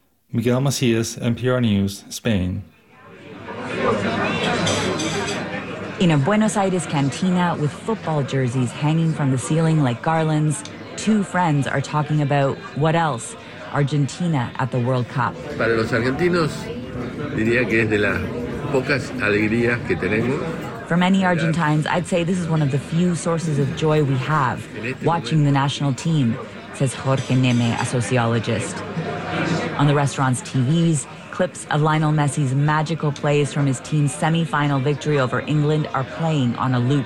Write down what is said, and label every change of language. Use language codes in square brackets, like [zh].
[en] Miguel Macias, NPR News, Spain. In a Buenos Aires cantina with football jerseys hanging from the ceiling like garlands, two friends are talking about what else? Argentina at the World Cup. [es] Para los argentinos, diría que es de la pocas alegrías que tenemos. [en] For many Argentines, I'd say this is one of the few sources of joy we have, watching the national team, says Jorge Neme, a sociologist. On the restaurant's TVs, clips of Lionel Messi's magical plays from his team's semi-final victory over England are playing on a loop.